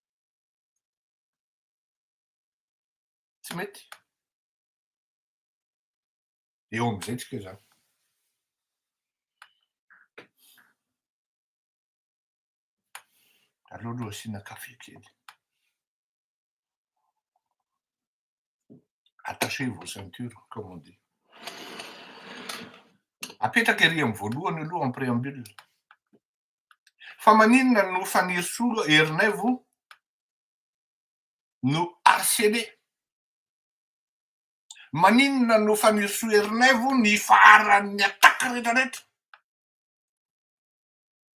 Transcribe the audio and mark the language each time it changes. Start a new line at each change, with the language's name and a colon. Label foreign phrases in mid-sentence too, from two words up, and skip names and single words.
Malagasy: Tsy mety. Eo am'izay tsika zany. Aleo aloha asiana kafe kely.
French: Attachez vos ceintures, comme on dit.
Malagasy: Apetraka ery amy voalohany aloha
French: en préambule.
Malagasy: Fa maninona no Faniro Soa Herinaivo no harcelé? Maninona no Faniro Soa Herinaivo ny faran'ny attaque rehetrarehetra?